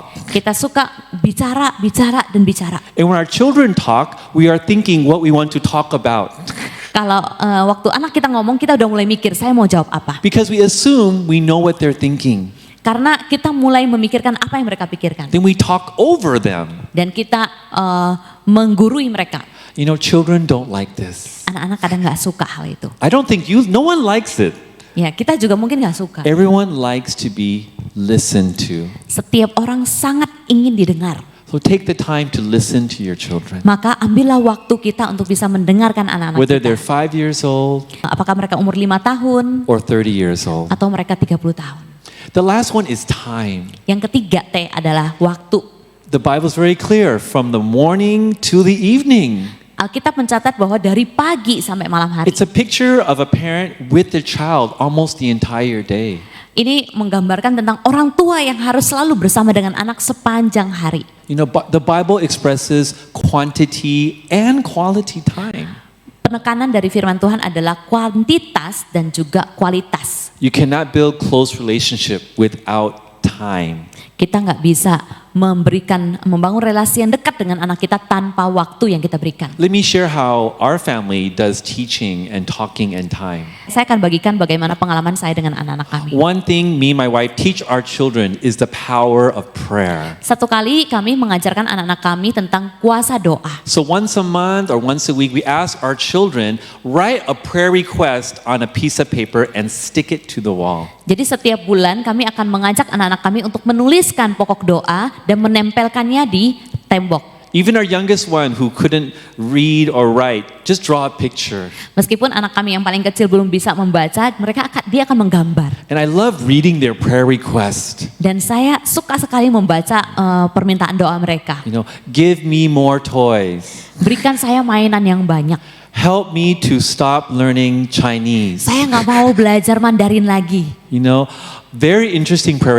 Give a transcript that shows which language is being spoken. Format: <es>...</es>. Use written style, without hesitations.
<id>Kita suka bicara, dan bicara.</id> <en>And when our children talk, we are thinking what we want to talk about.</en> <id>Kalau waktu anak kita ngomong, kita udah mulai mikir, saya mau jawab apa.</id> <en>Because we assume we know what they're thinking.</en> <id>Karena kita mulai memikirkan apa yang mereka pikirkan.</id> <en>Then we talk over them.</en> <id>Dan kita menggurui mereka.</id> <en>You know, children don't like this.</en> <id>Anak-anak kadang gak suka hal itu.</id> <en>I don't think no one likes it.</en> <id>Ya, kita juga mungkin gak suka.</id> <en>Everyone likes to be listened to.</en> <id>Setiap orang sangat ingin didengar.</id> <en>So take the time to listen to your children.</en> <id>Maka ambillah waktu kita untuk bisa mendengarkan anak-anak</id> <en>Whether</en> <id>kita.</id> <en>they're 5 years old</en> <id>Apakah mereka umur 5 tahun</id> <en>or 30 years old.</en> <id>atau mereka 30 tahun.</id> <en>The last one is time.</en> <id>Yang ketiga T adalah waktu.</id> <en>The Bible's very clear, from the morning to the evening.</en> <id>Alkitab mencatat bahwa dari pagi sampai malam hari.</id> <en>It's a picture of a parent with their child almost the entire day.</en> <id>Ini menggambarkan tentang orang tua yang harus selalu bersama dengan anak sepanjang hari.</id> <en>You know, the Bible expresses quantity and quality time.</en> <id>Penekanan dari firman Tuhan adalah kuantitas dan juga kualitas.</id> <en>You cannot build close relationship without time.</en> <id>Kita nggak bisa membangun relasi yang dekat dengan anak kita tanpa waktu yang kita berikan.</id> <en>Let me share how our family does teaching and talking and time.</en> <id>Saya akan bagikan bagaimana pengalaman saya dengan anak-anak kami.</id> <en>One thing me and my wife teach our children is the power of prayer.</en> <id>Satu kali kami mengajarkan anak-anak kami tentang kuasa doa.</id> <en>So once a month or once a week, we ask our children, write a prayer request on a piece of paper and stick it to the wall.</en> <id>Jadi setiap bulan kami akan mengajak anak-anak kami untuk menuliskan pokok doa dan menempelkannya di tembok.</id> <en>Even our youngest one who couldn't read or write, just draw a picture.</en> <id>Meskipun anak kami yang paling kecil belum bisa membaca, dia akan menggambar.</id> <en>And I love reading their prayer request.</en> <id>Dan saya suka sekali membaca permintaan doa mereka.</id> <en>You know, give me more toys.</en> <id>Berikan saya mainan yang banyak.</id> <en>Help me to stop learning Chinese.</en> <id>Saya nggak mau belajar Mandarin lagi.</id> <en>You know, very interesting prayer</en>